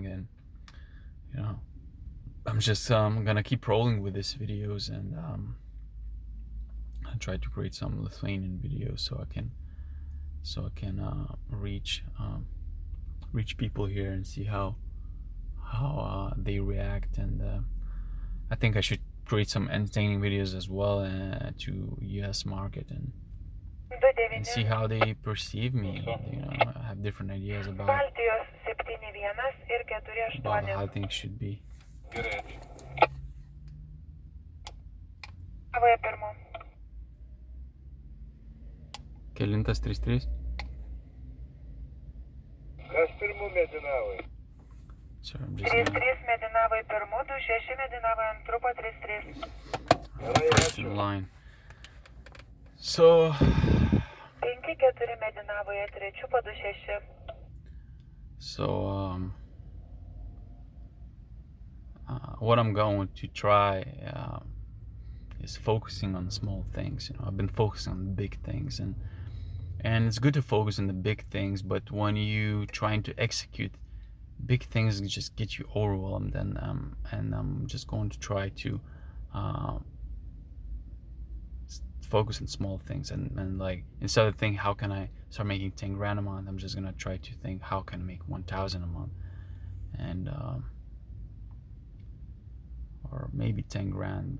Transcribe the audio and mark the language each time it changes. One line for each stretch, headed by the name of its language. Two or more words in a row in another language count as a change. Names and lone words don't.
English: And I'm just gonna keep rolling with these videos, and I try to create some Lithuanian videos so I can reach people here and see how they react. And I think I should create some entertaining videos as well to US market, and see how they perceive me. I have different ideas about
Lithuanian: Baltijos 7-1 ir 4-8.
English: how things should be.
Lithuanian: Gerai. Avoje pirmo. Kelintas 33? Kas pirmų medinavai?
English: Sorry, I'm just
Lithuanian: 3-3 Medinavai pirmu, 2-6 Medinavai antru po 3-3.
English: first in line. So
Lithuanian: 5-4 Medinavoje trečiu po 2-6.
English: What I'm going to try is focusing on small things. I've been focusing on big things, and it's good to focus on the big things, but when you trying to execute big things, just get you overwhelmed, and I'm just going to try to focus on small things, and like, instead of thinking how can I start making 10 grand a month, I'm just gonna try to think how can I make 1,000 a month, and or maybe 10 grand.